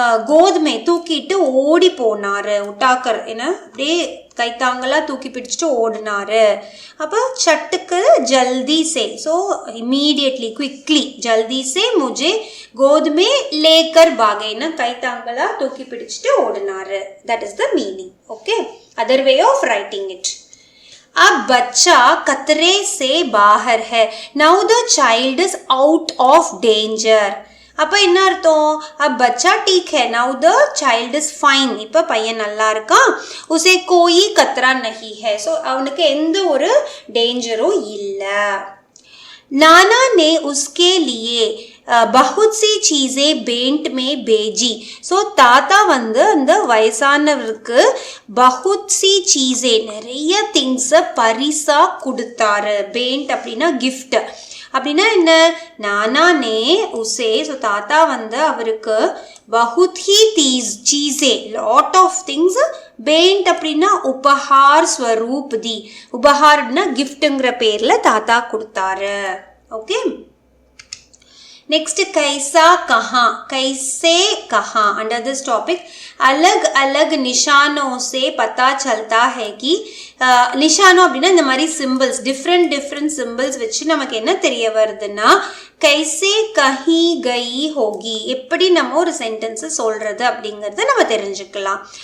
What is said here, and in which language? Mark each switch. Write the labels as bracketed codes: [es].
[ta] கோதுமை தூக்கிட்டு ஓடி போனாரு உட்டாக்கர் என்ன அப்படியே கைத்தாங்களா தூக்கி பிடிச்சிட்டு ஓடினாரு அப்ப சட்டுக்கு ஜல்தி से सो [en] immediately quickly [hi] जल्दी से मुझे गोद में लेकर भागे ना [ta] கைத்தாங்களா தூக்கி பிடிச்சிட்டு ஓடினாரு [en] that is the meaning okay other way of writing it [hi] अब बच्चा खतरे से बाहर है [en] now the child is out of danger [ta] அப்போ என்ன அர்த்தம்? [hi] अब बच्चा ठीक है, [en] now the child is fine. [ta] இப்போ பையன் நல்லா இருக்கான். [hi] उसे कोई खतरा नहीं है. [ta] ஸோ அவனுக்கு எந்த ஒரு டேஞ்சரும் இல்லை. [hi] नाना ने उसके लिए बहुत सी चीजें भेंट में भेजी. [ta] ஸோ தாத்தா வந்து அந்த வயசானவருக்கு [hi] பகுத் சி சீஸே [ta] நிறைய திங்ஸை பரிசா கொடுத்தாரு. பேண்ட் அப்படின்னா கிஃப்ட். அப்படின்னா என்ன? [hi] நானா நே உசே, [ta] ஸோ தாத்தா வந்து அவருக்கு [hi] பகுத் he சீஸே [en] Lot of things. [ta] Pant அப்படின்னா [hi] உபஹார் ஸ்வரூப் தி. [ta] உபஹார் அப்படின்னா கிஃப்ட்டுங்கிற பேர்ல தாத்தா கொடுத்தாரு. [en] Okay. [hi] नेक्स्ट कैसा कहाँ, कैसे कहाँ. अंडर दिस टॉपिक अलग अलग निशानों से पता चलता है कि [ta] நிஷானோ அப்படின்னா இந்த மாதிரி சிம்பிள்ஸ், டிஃப்ரெண்ட் சிம்பிள்ஸ் வச்சு நமக்கு என்ன தெரிய வருதுன்னா [hi] கைசே கஹி கயி ஹோகி, [ta] எப்படி நம்ம ஒரு சென்டென்ஸ் சொல்றது அப்படிங்கறத நம்ம தெரிஞ்சுக்கலாம்.